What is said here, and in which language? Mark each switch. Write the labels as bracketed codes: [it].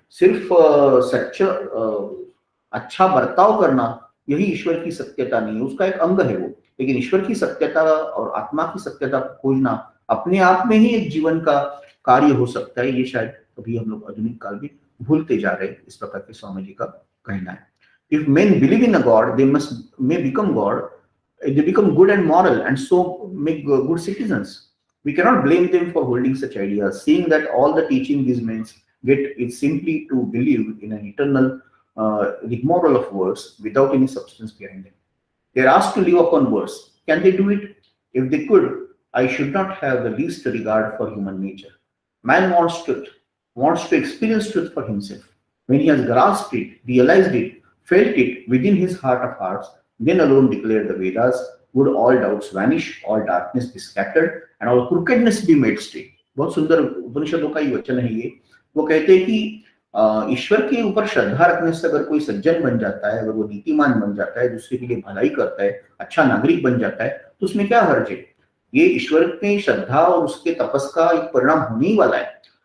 [hi] सिर्फ सच्चा अच्छा बर्ताव करना यही ईश्वर की सत्यता नहीं है, उसका एक अंग है वो, लेकिन ईश्वर की सत्यता और आत्मा की सत्यता को खोजना अपने आप में ही एक जीवन का कार्य हो सकता है। ये शायद अभी हम लोग आधुनिक काल में भूलते जा रहे हैं, इस प्रकार के स्वामी जी का कहना है। [en] If men believe in a god they must may become God, they become good and moral and so make good citizens. We cannot blame them for holding such ideas, seeing that all the teaching these men get is simply to believe in an eternal rigmarole of words without any substance behind them. They are asked to live upon words. Can they do it? If they could, I should not have the least regard for human nature. Man wants truth, wants to experience truth for himself. When he has grasped it, realized it, felt it within his heart of hearts, then alone declare the Vedas, would all doubts vanish, all darkness be scattered, and all crookedness be made straight. [hi] बहुत सुंदर उपनिषदों का ही वचन है ये। वो कहते हैं कि ईश्वर के ऊपर श्रद्धा रखने से अगर कोई सज्जन बन जाता है, अगर वो नीतिमान बन जाता है, दूसरे के लिए भलाई करता है, अच्छा नागरिक बन जाता है, तो उसमें क्या हर्ज है? ये ईश्वर में श्रद्धा और उसके तपस का एक परिणाम होने ही वाला है।